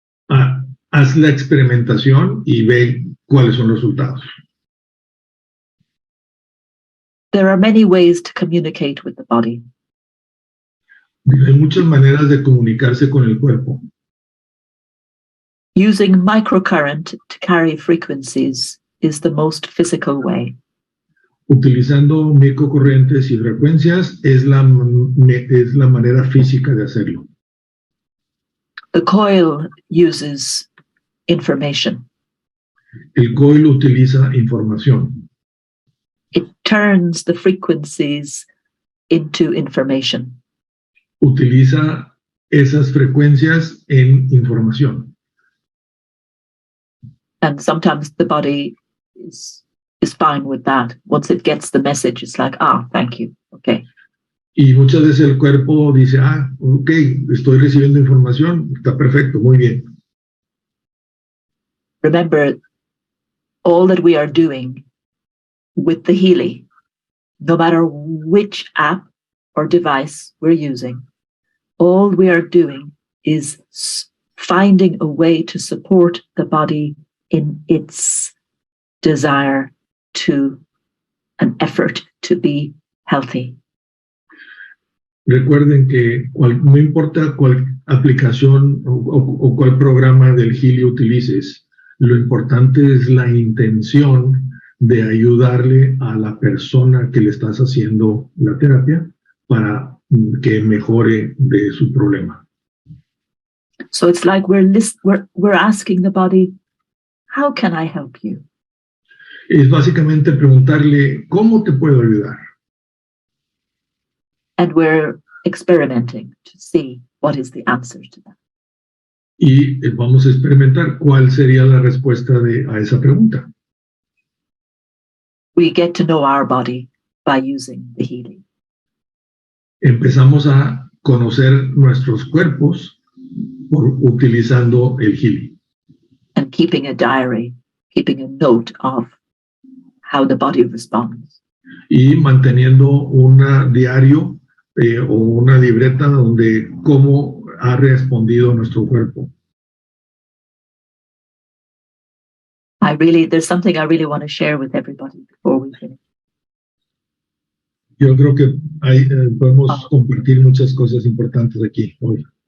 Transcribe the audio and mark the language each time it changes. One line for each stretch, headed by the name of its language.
Spanish: Haz la experimentación y ve cuáles son los resultados.
English: There are many ways to communicate with the body.
Spanish: Hay muchas maneras de comunicarse con el cuerpo.
English: Using microcurrent to carry frequencies is the most physical way.
Spanish: Utilizando microcorrientes y frecuencias es la manera física de hacerlo.
English: The coil uses information.
Spanish: El coil utiliza información.
English: It turns the frequencies into information.
Spanish: Utiliza esas frecuencias en información.
English: And sometimes the body is fine with that. Once it gets the message, it's like, thank you. Okay.
Spanish: Y muchas veces el cuerpo dice, ok, estoy recibiendo información, está perfecto, muy bien.
English: Remember, all that we are doing with the Healy, no matter which app or device we're using, all we are doing is finding a way to support the body in its desire to an effort to be healthy.
Spanish: Recuerden que no importa cuál aplicación o cuál programa del Healy utilices, lo importante es la intención de ayudarle a la persona que le estás haciendo la terapia para que mejore de su problema.
English: So it's like we're asking the body, how can I help you?
Spanish: Es básicamente preguntarle, ¿cómo te puedo ayudar?
English: And we're experimenting to see what is the answer to that.
Spanish: Y vamos a experimentar cuál sería la respuesta a esa pregunta.
English: We get to know our body by using the Healy.
Spanish: Empezamos a conocer nuestros cuerpos utilizando el Healy.
English: And keeping a diary, keeping a note of how the body responds.
Spanish: Y manteniendo un diario o una libreta donde cómo ha respondido nuestro cuerpo.
English: There's something I really want to share with everybody before we finish.
Spanish: Yo creo que podemos compartir muchas cosas importantes aquí hoy.